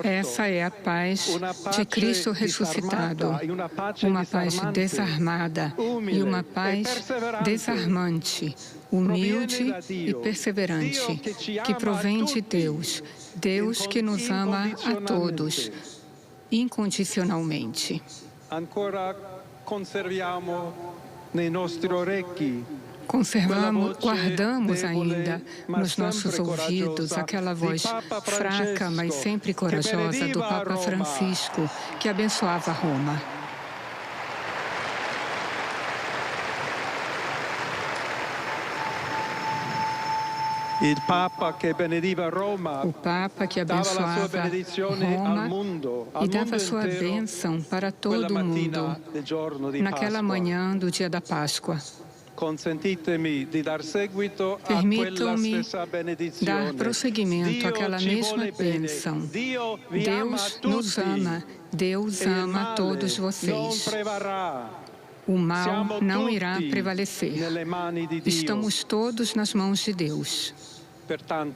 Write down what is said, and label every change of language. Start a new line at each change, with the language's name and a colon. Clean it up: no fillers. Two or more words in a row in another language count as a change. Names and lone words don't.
Portuguese: Essa é a paz de Cristo ressuscitado, uma paz desarmada e uma paz desarmante, humilde e perseverante, que provém de Deus, Deus que nos ama a todos, incondicionalmente.
Italian: Ancora conserviamo nei nostri orecchi
Portuguese: Guardamos ainda nos nossos ouvidos aquela voz fraca, mas sempre corajosa do Papa Francisco, que abençoava Roma.
Italian: Il Papa che benediva Roma,
Portuguese: O Papa que abençoava Roma e dava sua bênção para todo o mundo naquela manhã do dia da Páscoa.
Italian: Consentitemi di dar seguito a quella
Portuguese: Permitam-me
Italian: stessa benedizione.
Portuguese: dar prosseguimento àquela mesma bênção. Deus nos ama, Deus ama todos vocês. O mal não irá prevalecer. Estamos todos nas mãos de Deus.